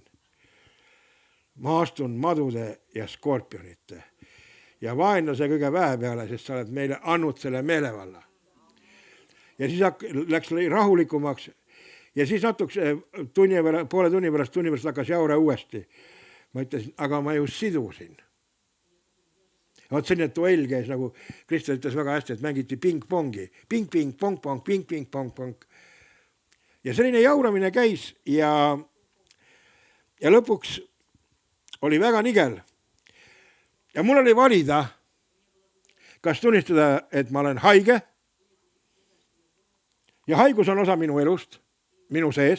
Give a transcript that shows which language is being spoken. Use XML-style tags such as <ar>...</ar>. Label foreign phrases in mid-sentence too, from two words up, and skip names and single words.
<et>Ma astun madude ja skorpionite ja vaenlase kõige vähe peale, sest sa oled meile andnud selle meelevalla. Ja siis läks rahulikumaks ja siis natuks poole tunni pärast hakkas jaure uuesti. Ma ütlesin, aga ma ju sidusin. Vaat selline duell käis, nagu Kristel ütles väga hästi, et mängiti ping-pongi. Ping-ping, pong-pong, ping-ping, pong-pong. Ja selline jauramine käis ja lõpuks oli väga nigel. Ja mul oli valida, kas tunnistada, et ma olen haige. Ja haigus on osa minu elust, minu sees.</et>